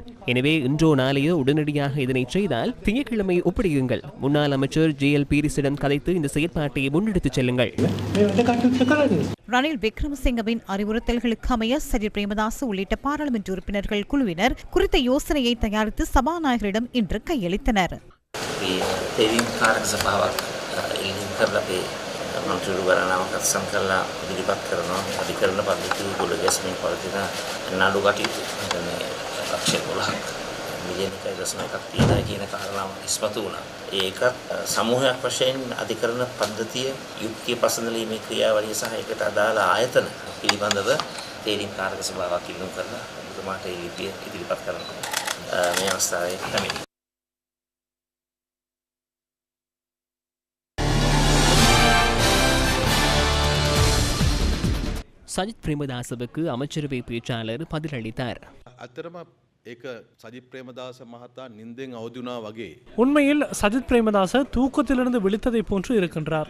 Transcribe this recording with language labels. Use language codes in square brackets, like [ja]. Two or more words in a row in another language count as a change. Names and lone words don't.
[ta] எனவே இன்றோ நாளையோ உடனடியாக இதனை செய்தால் திங்கட்கிழமை ஒப்படையுங்கள். முன்னாள் அமைச்சர் JL பீரிஸிடம் கதைத்து இந்த செயற்பாட்டை முன்னெடுத்துச் செல்லுங்கள். ரணில் விக்ரமசிங்கவின் அறிவுறுத்தல்களுக்கு அமைய சஜித் பிரேமதாச உள்ளிட்ட பாராளுமன்ற உறுப்பினர்கள் குழுவினர் குறித்த யோசனையை தயாரித்து சபாநாயகரிடம் இன்று கையளித்தனர். [si] මිලියන 1.1ක් තියෙනවා කියන කාරණාව ඉස්මතු වුණා. ඒකත් සමූහයක් වශයෙන් අධිකරණ පද්ධතිය යුක්තිය පසඳලීමේ ක්‍රියාවලිය සහ ඒකට අදාළ ආයතන පිළිබඳව තේරීම් කාරක සභාවක් ඉල්ලුම් කරලා ඔබතුමාට ඒ ලිපිය ඉදිරිපත් කරනවා. මේ අවස්ථාවේ තමයි [ta] சஜித் பிரேமதாசவுக்கு அமைச்சரவை பேச்சாளர் பதிலளித்தார். உண்மையில் சஜித் பிரேமதாச தூக்கத்திலிருந்து விழித்ததை போன்று இருக்கின்றார்.